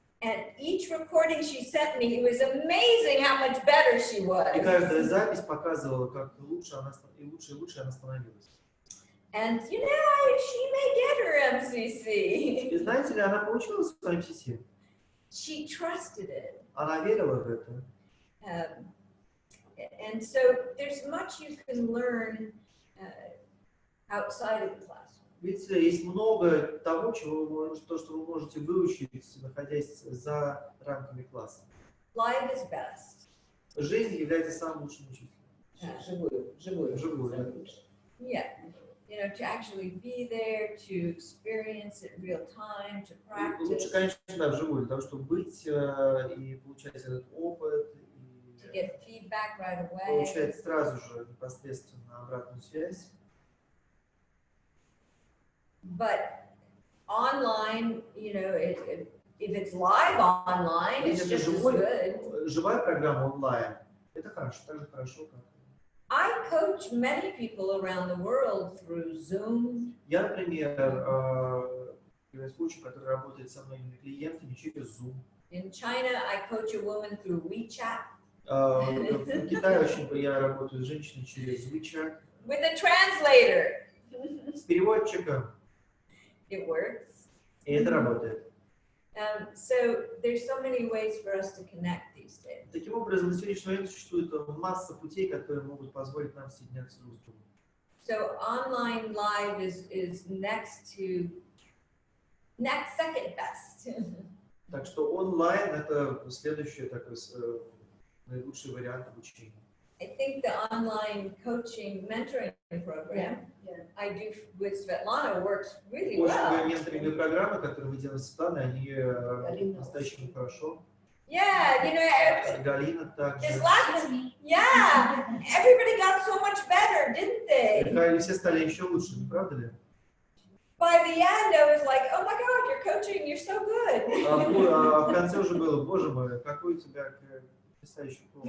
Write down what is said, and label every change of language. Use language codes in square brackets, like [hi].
[en] And each recording she sent me, it was amazing how much better she was. [ru] И каждая запись показывала, как лучше и лучше она становилась. [en] And you know, she may get her MCC. [ru] И знаете ли, она получила свой MCC. [en] She trusted it. [ru] Она верила в это. [en] And so there's much you can learn outside of the classroom. [ru] Ведь есть много того, что вы можете выучить, находясь за рамками класса. [en] Life is best. [ru] Жизнь является самым лучшим учителем. Живую. [en] Yeah. You know, to actually be there, to experience it in real time, to practice. [ru] Лучше, конечно, да, вживую, для того, чтобы быть и получать этот опыт, [en] To get feedback right away. [ru] получать сразу же непосредственно обратную связь. [en] But online, you know, if it's live online, it's [ru] Если [en] just as good. [ru] живая программа онлайн, это хорошо, так же хорошо, как... [en] I coach many people around the world through Zoom. [ru] Я, например, являюсь коучем, который работает со многими клиентами через Zoom. [en] In China, I coach a woman through WeChat. [ru] В Китае я работаю с женщиной через WeChat. [en] With a translator. [ru] С переводчиком. [en] It works. [ru] И это работает. [en] So there's so many ways for us to connect these days. [ru] Таким образом, на сегодняшний момент существует масса путей, которые могут позволить нам соединяться друг с другом. [en] So online live is second best. [ru] Так что онлайн это следующий такой наилучший вариант обучения. [en] I think the online coaching mentoring program I do with Svetlana works really well. [ru] Менторинговые программы, которые мы делаем с Светланой, они по-настоящему хорошо. [en] Yeah, you know, [ru] Галина также. [en] this last one, yeah, everybody got so much better, didn't they? [ru] И все стали еще лучше, не правда ли? [en] By the end, I was like, oh my God, you're coaching, you're so good. [ru] А в конце уже было, боже мой, какой у тебя потрясающий коуч.